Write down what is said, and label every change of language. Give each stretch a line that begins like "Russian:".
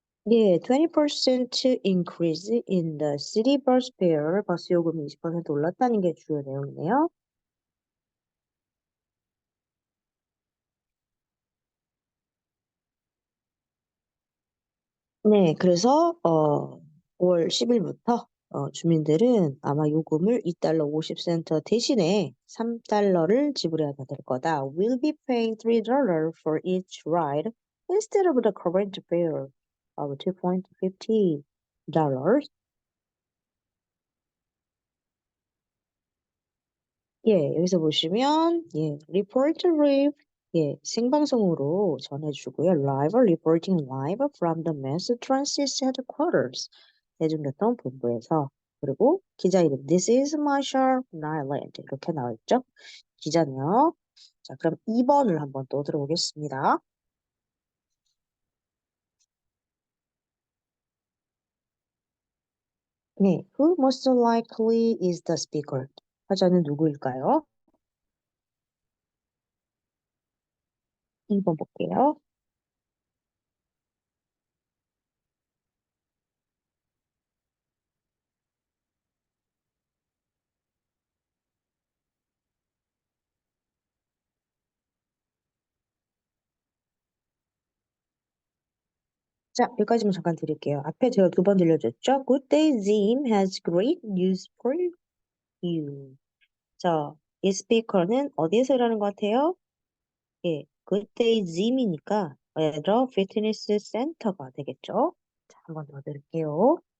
English: 예, 20% increase in the city bus fare.
Korean: 버스 요금이 20% 올랐다는 게 주요 내용이네요. 네, 그래서 5월 10일부터 주민들은 아마 요금을 2달러 50센트 대신에 3달러를 지불해야 될 거다.
English: Will be paying $3 for each ride instead of the current fare of $2.50.
Korean: 예, 여기서 보시면,
English: report live,
Korean: 생방송으로 전해주고요.
English: Live reporting live from the Mass Transit Headquarters.
Korean: 대중교통본부에서. 그리고 기자 이름,
English: This is Marshall Nyland.
Korean: 이렇게 나와 있죠. 기자네요. 자, 그럼 2번을 한번 또 들어보겠습니다.
English: 네, who most likely is the speaker?
Korean: 화자는 누구일까요? 2번 볼게요. 자, 여기까지만 잠깐 드릴게요. 앞에 제가 2번 들려줬죠?
English: Good day, Zim has great news for you.
Korean: 자, 이 스피커는 어디에서 일하는 것 같아요? 예,
English: Good day,
Korean: Zim이니까 얘들아, 피트니스 센터가 되겠죠? 자, 한번 더 드릴게요.